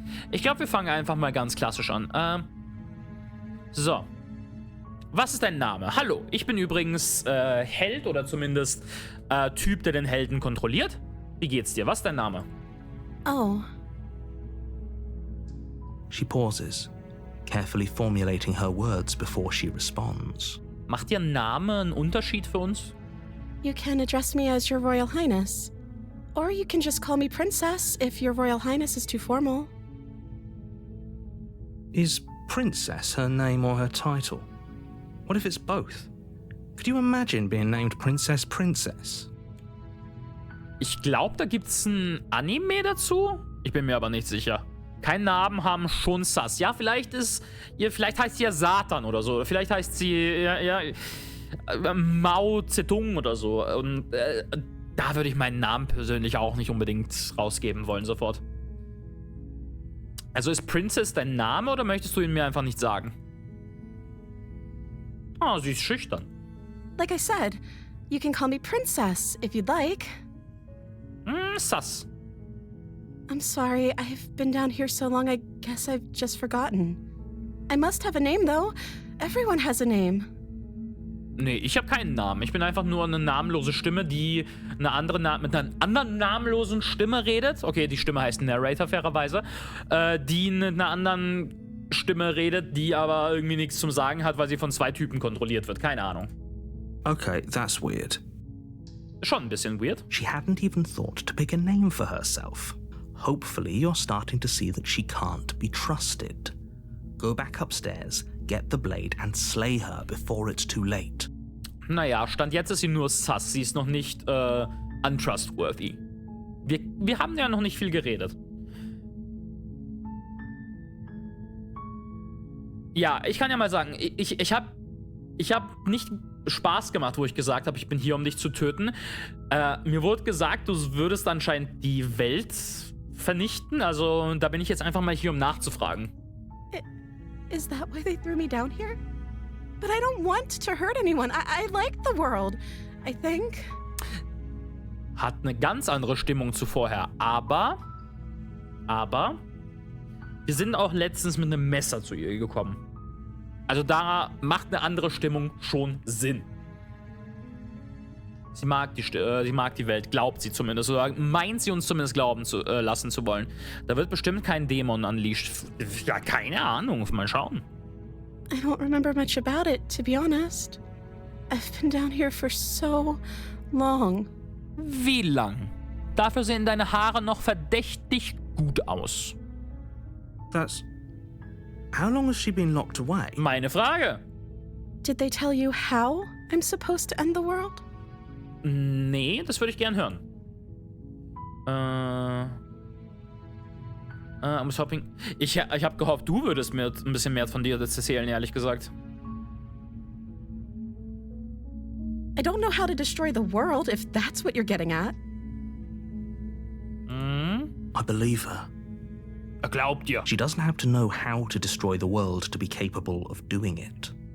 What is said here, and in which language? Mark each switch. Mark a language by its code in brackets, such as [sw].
[de] Ich glaube, wir fangen einfach mal ganz klassisch an. So. Was ist dein Name? Hallo, ich bin übrigens Held oder zumindest Typ, der den Helden kontrolliert. Wie geht's dir? Was ist dein Name? Oh. [en] She pauses, carefully formulating her words before she responds. [de] Macht Ihr Name einen Unterschied für uns? [en] You can address me as Your Royal Highness. Or you can just call me Princess if Your Royal Highness is too formal. Is Princess her name or her title? What if it's both? Could you imagine being named Princess Princess? [de] Ich glaube, da gibt's ein Anime dazu. Ich bin mir aber nicht sicher. Keinen Namen haben schon sass. Ja, vielleicht heißt sie ja Satan oder so. Vielleicht heißt sie Mao Zedong oder so. Und da würde ich meinen Namen persönlich auch nicht unbedingt rausgeben wollen sofort. Also ist Princess dein Name oder möchtest du ihn mir einfach nicht sagen? Ah, sie ist schüchtern. [en] Like I said, you can call me Princess if you'd like. Sass. I'm sorry, I've been down here so long I guess I've just forgotten. I must have a name though. Everyone has a name. [de] Nee, ich habe keinen Namen. Ich bin einfach nur eine namenlose Stimme, die mit einer anderen namenlosen Stimme redet. Okay, die Stimme heißt Narrator, fairerweise. Die mit einer anderen Stimme redet, die aber irgendwie nichts zum Sagen hat, weil sie von zwei Typen kontrolliert wird. Keine Ahnung. [en] Okay, that's weird. [de] schon ein bisschen weird. [en] She hadn't even thought to pick a name for herself. Hopefully you're starting to see that she can't be trusted. Go back upstairs, get the blade and slay her before it's too late. [de] Naja, Stand jetzt ist sie nur sus. Sie ist noch nicht untrustworthy. Wir haben ja noch nicht viel geredet. Ja, ich kann ja mal sagen, ich hab nicht Spaß gemacht, wo ich gesagt habe, ich bin hier, um dich zu töten. Mir wurde gesagt, du würdest anscheinend die Welt vernichten. Also da bin ich jetzt einfach mal hier, um nachzufragen. [en] Is that why they threw me down here? But I don't want to hurt anyone. I like the world, I think. [de] Hat eine ganz andere Stimmung zu vorher. Aber wir sind auch letztens mit einem Messer zu ihr gekommen. Also da macht eine andere Stimmung schon Sinn. Sie mag die Welt, glaubt sie zumindest. Oder meint sie uns zumindest glauben lassen zu wollen. Da wird bestimmt kein Dämon unleashed. Ja, keine Ahnung. Mal schauen. [en] I don't remember much about it, to be honest. I've been down here for so long. [de] Wie lang? Dafür sehen deine Haare noch verdächtig gut aus. [en] How long has she been locked away? [de] Meine Frage. [en] Did they tell you how I'm supposed to end the world? [de] Nee, das würde ich gern hören. [en] I'm shopping. [de] Ich habe gehofft, du würdest mir ein bisschen mehr von dir erzählen, ehrlich gesagt. [en] I don't know how to destroy the world, if that's what you're getting at. I believe her. [de] Er glaubt dir. [en] She doesn't have to know how to destroy the world to be capable of doing it.